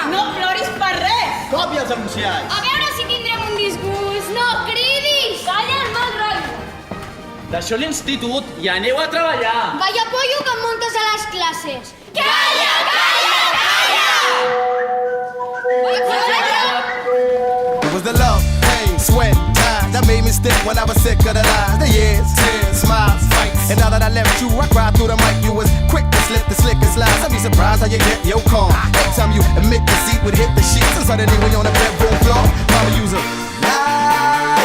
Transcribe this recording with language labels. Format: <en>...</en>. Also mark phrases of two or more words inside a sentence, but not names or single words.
<ca>No ploris per res. Còpia els anunciats! A veure si tindrem un disgust! No cridis! Calla el mal rotllo! Deixeu l'institut i aneu a treballar!</ca> <es>Vaya pollo</es> <ca>que em muntes a les classes! Calla, calla, calla!</ca> <en>It was the love, pain, sweat, time that made me stick when I was sick of the lies. The years, tears, smiles, fights. And now that I left you, I cried through the mic. You was quick to slip the slickest lies. I'd be surprised how you get your calm. Every time you admit deceit would hit the sheets. And suddenly when you're on the bedroom floor, mama use a liar.</en>